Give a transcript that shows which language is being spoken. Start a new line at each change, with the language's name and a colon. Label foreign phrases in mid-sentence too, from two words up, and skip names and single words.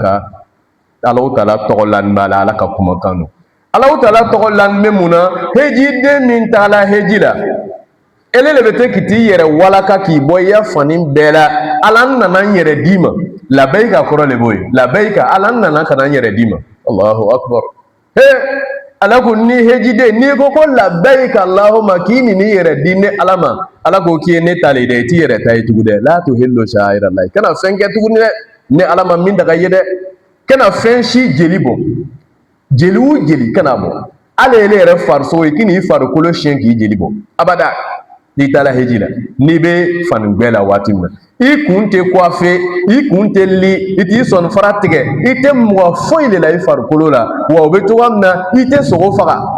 Bambara: Taala tɔgɔ la b'a la ala ka kumakan don Alahu Taala tɔgɔ la bɛ mun na hejiden min taala heji la ele le bɛ to k'i t'i yɛrɛ walaka k'i bɔ i ya fani bɛɛ la ala n nana n yɛrɛ d'i ma labayika kɔrɔ de b'o ye labayika ala n nana ka na n yɛrɛ d'i ma
Arabic: الله أكبر
Bambara: ala ko ni hejiden n'i ko
Arabic: لبيك اللهم
Bambara: k'i nin yɛrɛ di ne ala ma ala ko k'i ye ne ta le dɛ i t'i yɛrɛ ta ye tugun dɛ
Arabic: لا تحلوا شعائر الله
Bambara: kana fɛn kɛ tuguni dɛ ne ala ma min daga ye dɛ kana fɛn si jeli bɔ jeli o jeli kana bɔ ala ele yɛrɛ farisogo i k'i farikolo siɲɛ k'i jeli bɔ abada n'i taara heji la n'i bɛ fani gbɛ la waati min na i kun tɛ coiffe i kun tɛ li i t'i sɔnni fara tigɛ i tɛ mɔgɔ foyi de la i farikolo la wa o bɛ cogoya min na i tɛ sogo faga